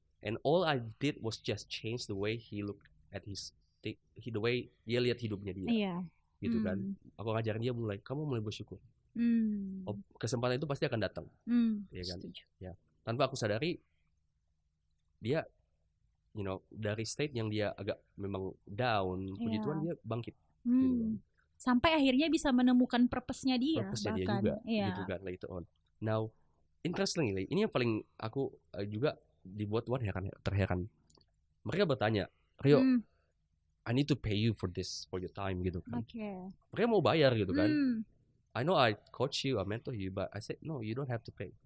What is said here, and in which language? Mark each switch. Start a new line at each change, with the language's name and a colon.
English: And all I did was just change the way he looked at the way
Indonesian: dia lihat hidupnya dia. Gitu kan. Aku ngajarin dia kamu mulai bersyukur. Kesempatan itu pasti akan datang. Ya kan? Ya. Tanpa aku sadari, dia dari state yang dia agak memang down, puji Tuhan dia bangkit. Gitu. Sampai akhirnya bisa menemukan purpose-nya dia. Purpose-nya dia juga, gitu kan, later on.
English: Now, interestingly,
Indonesian: ini yang paling aku juga dibuat Tuhan terheran. Mereka bertanya, Rio,
English: I need to pay you for this, for your time,
Indonesian: gitu kan. Mereka mau bayar gitu kan.
English: I know I coach you, I mentor you, but I said, no, you don't have to pay.